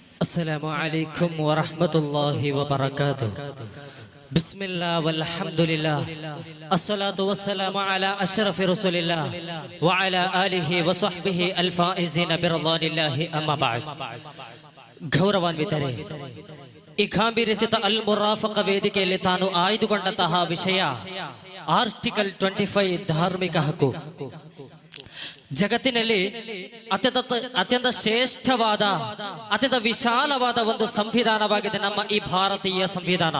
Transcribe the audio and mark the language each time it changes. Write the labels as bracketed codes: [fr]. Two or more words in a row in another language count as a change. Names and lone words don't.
[ar] السلام عليكم ورحمة الله وبركاته. بسم الله والحمد لله الصلاة والسلام على أشرف رسول الله وعلى آله وصحبه الفائزين برضوان الله أما بعد. [kn] ಗೌರವಾನ್ವಿತರೆ, ಈ ಗಾಂಭೀರ್ಯಚಿತ ಅಲ್ ಮುರಾಫಕ ವೇದಿಕೆಯಲ್ಲಿ ತಾನು ಆಯ್ದುಕೊಂಡಂತಹ ವಿಷಯ ಆರ್ಟಿಕಲ್ 25 ಧಾರ್ಮಿಕ ಹಕ್ಕು. ಜಗತ್ತಿನಲ್ಲಿ ಅತ್ಯಂತ ಶ್ರೇಷ್ಠವಾದ ಅತ್ಯಂತ ವಿಶಾಲವಾದ ಒಂದು ಸಂವಿಧಾನವಾಗಿದೆ ನಮ್ಮ ಈ ಭಾರತೀಯ ಸಂವಿಧಾನ.